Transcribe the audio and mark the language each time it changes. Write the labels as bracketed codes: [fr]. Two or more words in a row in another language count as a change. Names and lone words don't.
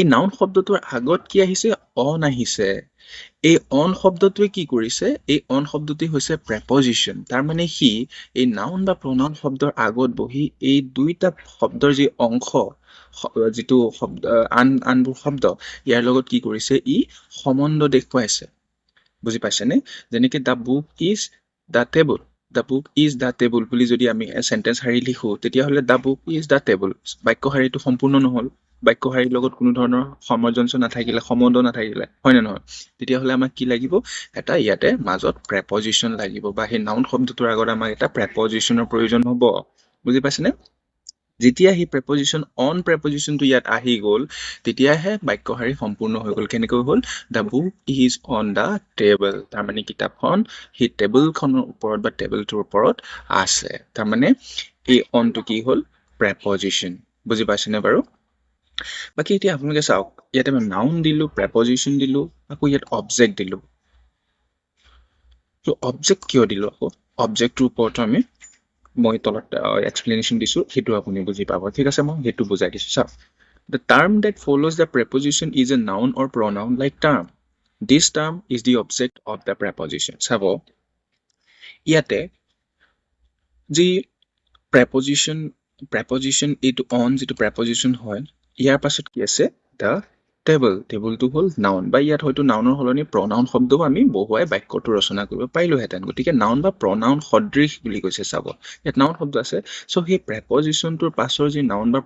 [as] নাউন শব্দটোৰ আগত কি আহিছে অন আহিছে এই অন শব্দটোৱে কি কৰিছে এই অন শব্দটি হৈছে প্ৰেপজিশ্যন তাৰ মানে সি এই নাউন বা প্ৰনাউন শব্দৰ আগত বহি এই দুইটা শব্দৰ যি অংশ যিটো শব্দ আনবোৰ শব্দ ইয়াৰ লগত কি কৰিছে ই সম্বন্ধ দেখুৱাইছে বুজি পাইছেনে যেনেকে [en] the book is the table the book is the table [as] বুলি যদি আমি চেণ্টেন্স শাৰী লিখো তেতিয়াহ'লে [en] the book is the table [as] বাক্য শাৰীটো সম্পূৰ্ণ নহ'ল বাক্য শাৰীৰ লগত কোনো ধৰণৰ সামঞ্জস্য নাথাকিলে সম্বন্ধ নাথাকিলে হয় নে নহয় তেতিয়াহ'লে আমাক কি লাগিব এটা ইয়াতে মাজত প্ৰেপজিশ্যন লাগিব বা সেই নাউন শব্দটোৰ আগত আমাক এটা প্ৰেপজিশ্যনৰ প্ৰয়োজন হ'ব বুজি পাইছেনে যেতিয়া সেই প্ৰেপজিশ্যনটো ইয়াত আহি গ'ল তেতিয়াহে বাক্য শাৰী সম্পূৰ্ণ হৈ গ'ল কেনেকৈ হ'ল [en] the book is on the table [as] তাৰমানে কিতাপখন সেই টেবুলখনৰ ওপৰত বা টেবুলটোৰ ওপৰত আছে তাৰমানে এই অনটো কি হ'ল প্ৰেপজিশ্যন বুজি পাইছেনে বাৰু বাকী এতিয়া আপোনালোকে চাওক ইয়াতে আমি নাউন দিলো প্ৰেপজিশ্যন দিলো আকৌ ইয়াত অবজেক্ট দিলো তো অবজেক্ট কিয় দিলো আকৌ অবজেক্টটোৰ ওপৰতো আমি মই তলত এক্সপ্লেনেশ্যন দিছো সেইটো আপুনি বুজি পাব ঠিক আছে মই সেইটো বুজাই দিছো চাওক [en] The term that follows the preposition is a noun or pronoun like term. This term is the object of the preposition. [as] চাব ইয়াতে যি preposition এইটো on যিটো preposition হয় ইয়াৰ পাছত কি আছে the টেবুলটো হ'ল নাউন বা ইয়াত হয়তো নাউনৰ সলনি প্ৰনাউন শব্দও আমি বহুৱাই বাক্যটো ৰচনা কৰিব পাৰিলোহেঁতেন গতিকে নাউন বা প্ৰনাউন সদৃশ বুলি কৈছে চাব ইয়াত নাউন শব্দ আছে চ' সেই প্ৰেপজিশ্যনটোৰ পাছৰ যি নাউন বা